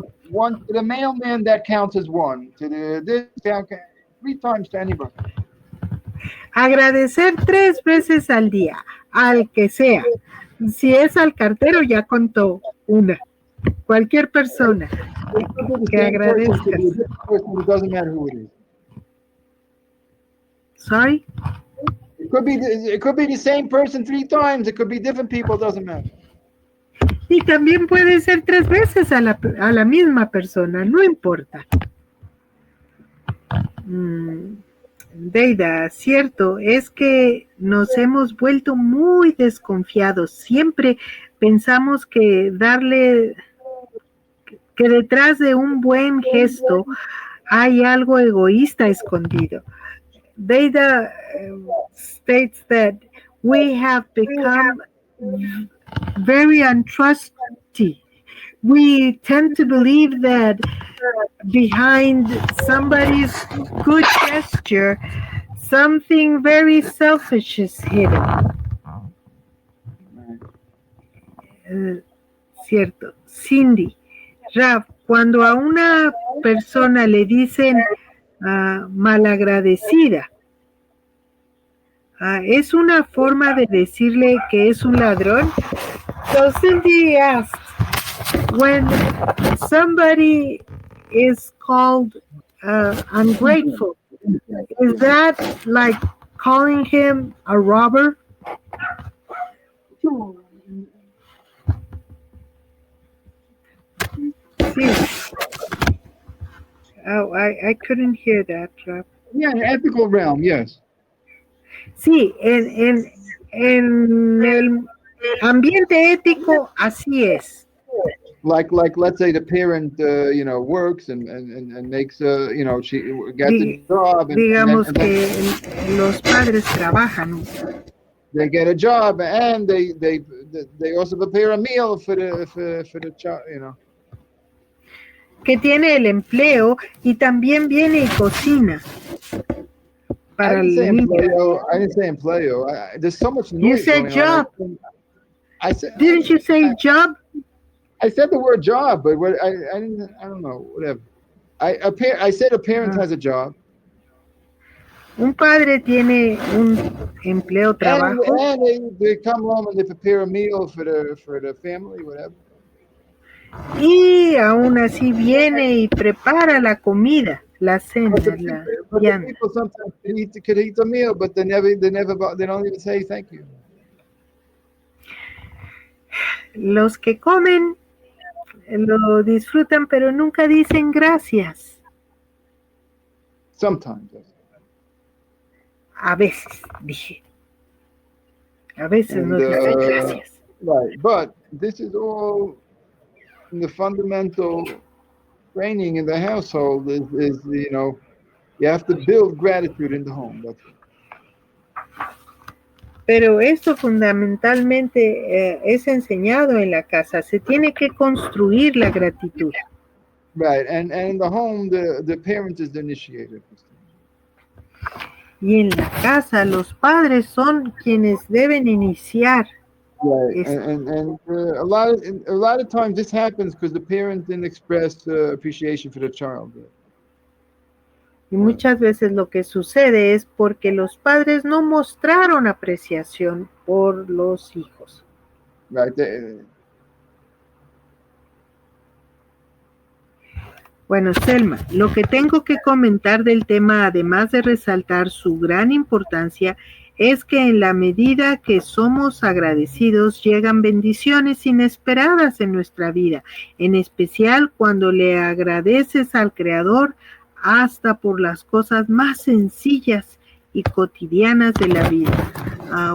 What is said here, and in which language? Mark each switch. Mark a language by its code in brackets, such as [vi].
[en] One to the mailman, that counts as 1. To this, 3 times to anybody. [es] Agradecer 3 veces al día, al que sea. Si es al cartero, ya contó 1. Cualquier persona que agradezca. [en] It doesn't matter who it is. Sorry? It could be the same person 3 times. It could be different people. It doesn't matter. [es] Y también puede ser 3 veces a la misma persona, no importa. Deida, cierto, es que nos hemos vuelto muy desconfiados. Siempre pensamos que detrás de un buen gesto hay algo egoísta escondido. [en] Deida states that we have become very untrusty. We tend to believe that behind somebody's good gesture, something very selfish is hidden. [es] Cierto. Cindy, Raf, cuando a una persona le dicen malagradecida, ¿es una forma de decirle que es un ladrón? [en] So Cindy asked, when somebody is called ungrateful, is that like calling him a robber? [es] Sí. [en] Oh, I couldn't hear that, Rob. Yeah, in the ethical realm, yes. [es] Sí, en el ambiente ético, así es. [en] Like let's say the parent works and makes she gets a job and, [es] digamos [en] and then, [es] que los padres trabajan. [en] They get a job and they also prepare a meal for the child, [es] Que tiene el empleo y también viene y cocina para el niño. [en] I didn't say empleo. There's so much noise. You said job. Didn't you say job? I said the word job, but I don't know, whatever. I said a parent has a job. [es] Un padre tiene un empleo, trabajo. [en] And they come home and they prepare a meal for the family, whatever. [es] Y aún así viene y prepara la comida, la cena, [en] But the [es] la [en] people, [es] vianda. [en] sometimes could eat the meal, but they don't even say thank you. [es] Los que comen lo disfrutan, pero nunca dicen gracias. [en] Sometimes. [es] A veces, dije. A veces [en] And [es] no dicen gracias. [en] right, but this is all in the fundamental training in the household is you have to build gratitude in the home. That's it. [es] Pero esto fundamentalmente es enseñado en la casa. Se tiene que construir la gratitud. [en] Right, and in the home, the parent is the initiator. [es] Y en la casa los padres son quienes deben iniciar. [en] Right, [es] esto. [en] and a lot of times this happens because the parent didn't express appreciation for the child. [es] Y muchas veces lo que sucede es porque los padres no mostraron apreciación por los hijos. [en] Right. [es] Bueno, Selma, lo que tengo que comentar del tema, además de resaltar su gran importancia, es que en la medida que somos agradecidos llegan bendiciones inesperadas en nuestra vida, en especial cuando le agradeces al Creador hasta por las cosas más sencillas y cotidianas de la vida.